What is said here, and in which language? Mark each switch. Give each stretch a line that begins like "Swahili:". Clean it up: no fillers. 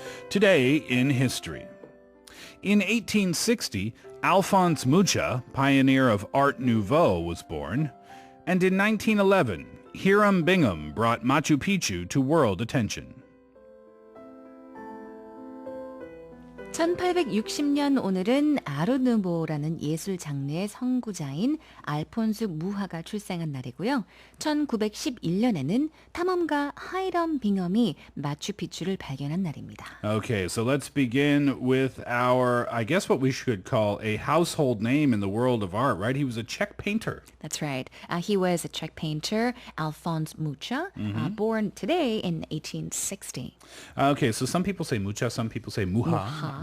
English: Today in history. In 1860, Alphonse Mucha, pioneer of Art Nouveau, was born. And in 1911, Hiram Bingham brought Machu Picchu to world attention.
Korean: 1860년 오늘은 아르누보라는 예술 장르의 선구자인 알폰스 무하가 출생한 날이고요. 1911년에는 탐험가 하이럼 빙엄이 마추픽추를 발견한 날입니다.
English: Okay, so let's begin with our, I guess what we should call a household name in the world of art, right? He was a Czech painter. That's right. He was a Czech painter, Alphonse Mucha, born today in 1860. Okay, so some people say Mucha, some people say Muha.